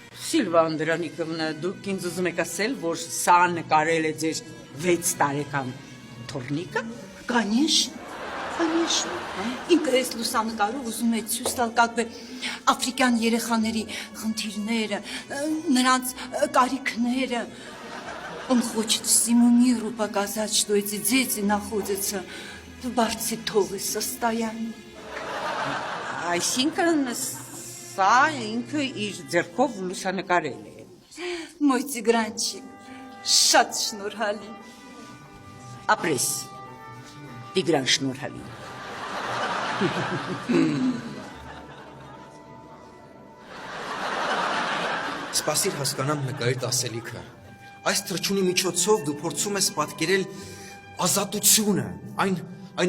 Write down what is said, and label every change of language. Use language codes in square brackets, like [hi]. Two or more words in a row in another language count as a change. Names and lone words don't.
[hy] Սիլվա Անդրանիկովնա, դուք ինձ ուզում եք ասել, որ սա նկարել է ձեր 6 տարեկան թորնիկը։ [ru] Конечно, конечно. [hy] Ինքը այս լուսանկարով ուզում է ցույց տալ [ru] как бы [hy] աֆրիկյան երեխաների խնդիրները, նրանց կարիքները. [ru] Он хочет всему миру показать, что эти дети находятся в барцитовой состоянии. [hy] Այսինքն սա ինքը իր ձեռքով լուսանկարել է։ [ru] Мой тигранчик, [hy] շատ շնորհալի. Ապրես, Տիգրան շնորհալի։ Սպասիր հասկանամ նկարիդ ասելիքը։ Այս թրջունի միջոցով դու փորձում ես պատկերել ազատությունը, այն